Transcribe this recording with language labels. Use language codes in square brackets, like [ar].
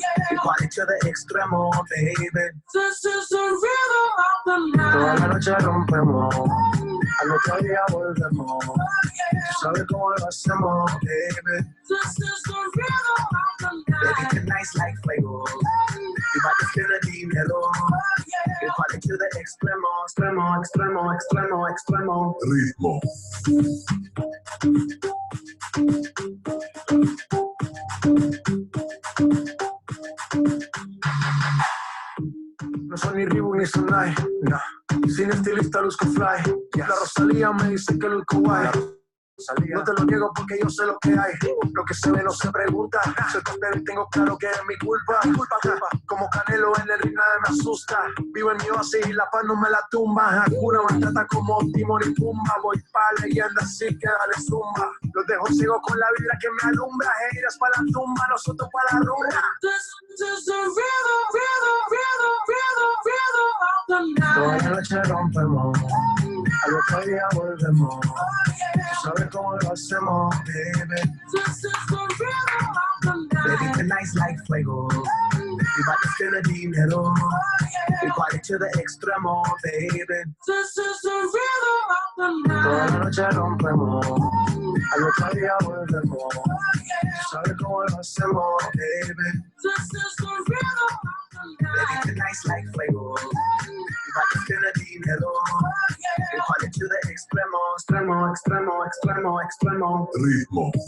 [en] We party to the extremo, baby. This is the rhythm of the night. [es] Toda la noche rompemos, al otro día volvemos. Tú sabes cómo lo hacemos, baby. [en] This is the rhythm of the night. Baby, tonight's like fuego. We bout to spend the dinero. We party to the [es] extremo, extremo, extremo, extremo, extremo. Ritmo. No soy ni Reebok ni Sonai, nah. Sin estilista luzco fly. La Rosalía me dice que luzco guay. No te lo niego porque yo sé lo que hay. Lo que se ve no se pregunta. Soy pero y tengo claro que es mi culpa. Como Canelo en el ring nadie me asusta. Vivo en mi oasis y la paz no me la tumba. Hakuna Matata como Timon y Pumba. Voy pa' leyenda así que dale zumba. Los dejo ciego con la vibra que me alumbra. Heiras pa' la tumba, nosotros pa' la rumba. [en] This is the rhythm, rhythm, rhythm, rhythm, rhythm of the night. [es] Toda la noche rompemos, al otro día volvemos. Tú sabes cómo lo hacemos, baby. [en] This is the rhythm of the night. Baby, tonight's like fuego. We bout to spend the dinero. We party to the extremo, baby. This is the rhythm of the night. [es] Toda la noche rompemos, al otro día volvemos. Tú sabes cómo lo hacemos, baby. [en] This is the rhythm of the night. Baby, tonight's like fuego. We bout to spend the dinero. We party to the [es] extremo, extremo, extremo, extremo, extremo. Ritmo.